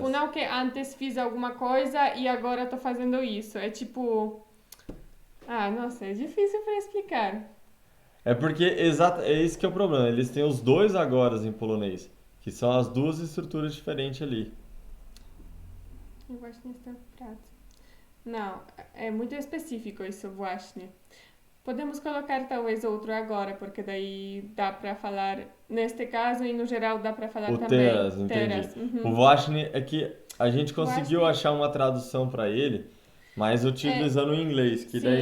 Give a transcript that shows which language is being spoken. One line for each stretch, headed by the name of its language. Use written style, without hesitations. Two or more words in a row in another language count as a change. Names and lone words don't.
Portuguese: tipo, não que antes fiz alguma coisa e agora tô fazendo isso. É tipo... Ah, nossa, é difícil pra explicar. É porque, é esse que é o problema. Eles têm os dois agoras em polonês, que são as duas estruturas diferentes ali.
Polish: Eu właśnie jestem w pracy.
Portuguese: Não, é muito específico isso, właśnie. Podemos colocar talvez outro agora, porque daí dá pra falar, neste caso e no geral dá pra falar O também. terás, entendi. Terás, O właśnie é que a gente conseguiu Właśnie. achar uma tradução para ele, mas utilizando o inglês, que daí